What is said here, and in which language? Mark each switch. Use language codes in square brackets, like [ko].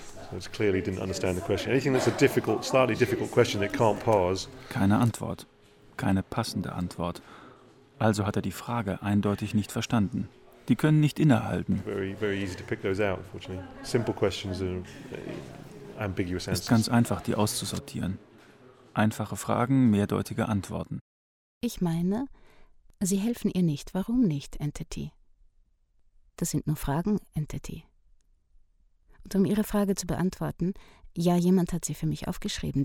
[en] So it's clearly didn't understand the question. Anything that's a difficult, slightly difficult question that can't pause. [de] Keine Antwort. Keine passende Antwort. Also hat er die Frage eindeutig nicht verstanden. Die können nicht innehalten. [en] Very, very easy to pick those out, unfortunately. Simple questions and ambiguous answers. [de] Ist ganz einfach, die auszusortieren. Einfache Fragen, mehrdeutige Antworten. Ich meine, sie helfen ihr nicht. Warum nicht, Entity? Das sind nur Fragen, Entity. Und um Ihre Frage zu beantworten, ja, jemand hat sie für mich aufgeschrieben.